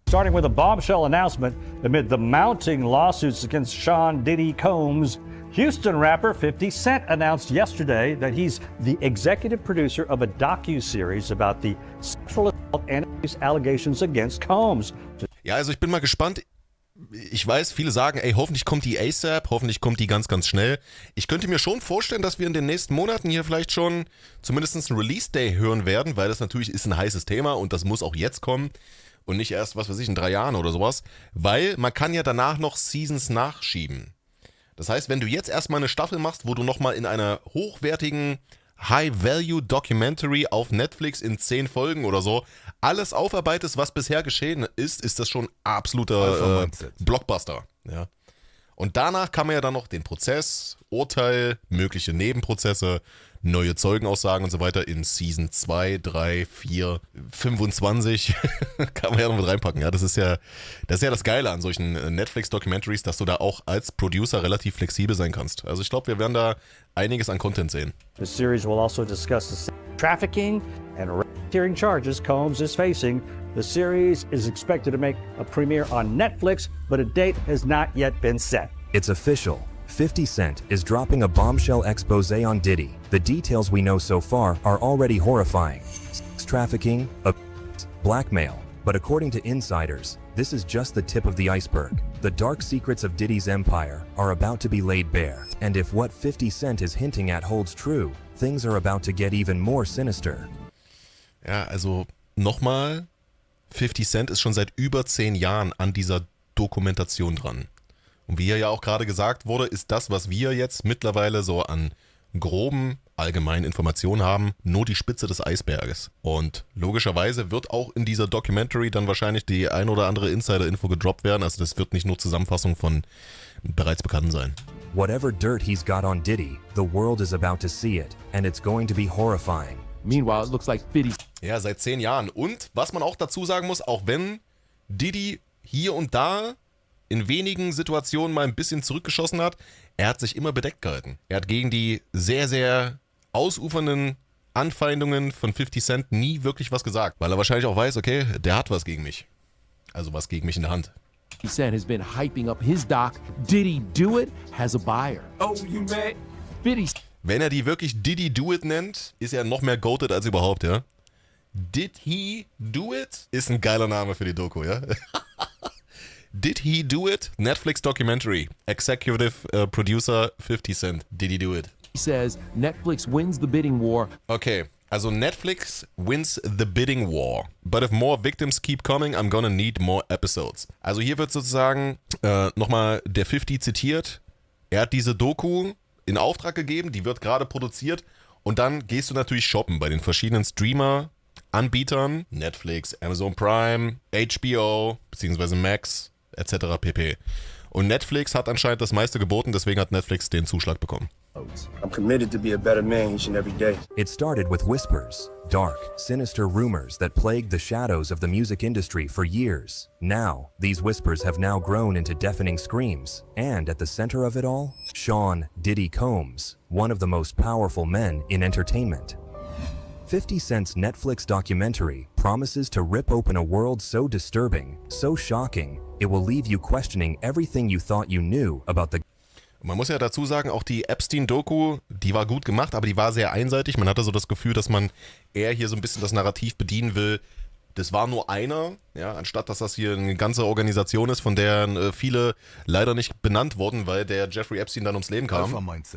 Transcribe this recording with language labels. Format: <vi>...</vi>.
<en>Starting with a bombshell announcement amid the mounting lawsuits against Sean Diddy Combs, Houston rapper 50 Cent announced yesterday that he's the executive producer of a docu-series about the sexual assault and abuse allegations against Combs.</en> <de>Ja, also ich bin mal gespannt. Ich weiß, viele sagen, ey, hoffentlich kommt die ASAP, hoffentlich kommt die ganz, ganz schnell. Ich könnte mir schon vorstellen, dass wir in den nächsten Monaten hier vielleicht schon zumindest einen Release-Day hören werden, weil das natürlich ist ein heißes Thema und das muss auch jetzt kommen und nicht erst, was weiß ich, in 3 Jahren oder sowas, weil man kann ja danach noch Seasons nachschieben. Das heißt, wenn du jetzt erstmal eine Staffel machst, wo du nochmal in einer hochwertigen High-Value-Documentary auf Netflix in 10 Folgen oder so alles aufarbeitest, was bisher geschehen ist, ist das schon absoluter Blockbuster. Ja. Und danach kann man ja dann noch den Prozess, Urteil, mögliche Nebenprozesse, neue Zeugenaussagen und so weiter in Season 2, 3, 4, 25 kann man ja noch mit reinpacken. Ja, das ist ja das Geile an solchen Netflix-Documentaries, dass du da auch als Producer relativ flexibel sein kannst. Also ich glaube, wir werden da einiges an Content sehen.</de> <en>The series will also discuss the trafficking and racketeering charges Combs is facing. The series is expected to make a premiere on Netflix, but a date has not yet been set. It's official. 50 Cent is dropping a bombshell expose on Diddy. The details we know so far are already horrifying. Sex trafficking, blackmail. But according to insiders, this is just the tip of the iceberg. The dark secrets of Diddy's empire are about to be laid bare. And if what 50 Cent is hinting at holds true, things are about to get even more sinister.</en> <de>Ja, also nochmal, 50 Cent ist schon seit über 10 Jahren an dieser Dokumentation dran. Und wie hier ja auch gerade gesagt wurde, ist das, was wir jetzt mittlerweile so an groben allgemeinen Informationen haben, nur die Spitze des Eisberges. Und logischerweise wird auch in dieser Documentary dann wahrscheinlich die ein oder andere Insider-Info gedroppt werden. Also das wird nicht nur Zusammenfassung von bereits Bekannten sein.</de> <en>Whatever dirt he's got on Diddy, the world is about to see it, and it's going to be horrifying. Meanwhile, it looks like 50.</en> <de>Ja, seit 10 Jahren. Und was man auch dazu sagen muss, auch wenn Diddy hier und da in wenigen Situationen mal ein bisschen zurückgeschossen hat, er hat sich immer bedeckt gehalten. Er hat gegen die sehr, sehr ausufernden Anfeindungen von 50 Cent nie wirklich was gesagt, weil er wahrscheinlich auch weiß, okay, der hat was gegen mich. Also was gegen mich in der Hand.</de> <en>50 Cent has been hyping up his doc. Diddy Do It has a buyer. Oh, you mad? 50.</en> <de>Wenn er die wirklich Diddy Do It nennt, ist er noch mehr goated als überhaupt, ja?</de> <en>Did he do it?</en> <de>Ist ein geiler Name für die Doku, ja?</de> <en>Did he do it? Netflix Documentary. Executive Producer 50 Cent. Did he do it? He says Netflix wins the bidding war. Okay, also Netflix wins the bidding war. But if more victims keep coming, I'm gonna need more episodes.</en> <de>Also hier wird sozusagen nochmal der 50 zitiert. Er hat diese Doku in Auftrag gegeben, die wird gerade produziert. Und dann gehst du natürlich shoppen bei den verschiedenen Streamer-Anbietern. Netflix, Amazon Prime, HBO, beziehungsweise Max, etc. pp. Und Netflix hat anscheinend das meiste geboten, deswegen hat Netflix den Zuschlag bekommen.</de> <en>I'm committed to be a better man each and every day. It started with whispers, dark, sinister rumors that plagued the shadows of the music industry for years. Now, these whispers have now grown into deafening screams. And at the center of it all, Sean Diddy Combs, one of the most powerful men in entertainment. 50 Cent's Netflix documentary promises to rip open a world so disturbing, so shocking, it will leave you questioning everything you thought you knew about the.</en> <de>Man muss ja dazu sagen, auch die Epstein-Doku, die war gut gemacht, aber die war sehr einseitig. Man hatte so das Gefühl, dass man eher hier so ein bisschen das Narrativ bedienen will. Das war nur einer, ja, anstatt dass das hier eine ganze Organisation ist, von der viele leider nicht benannt wurden, weil der Jeffrey Epstein dann ums Leben kam.</de>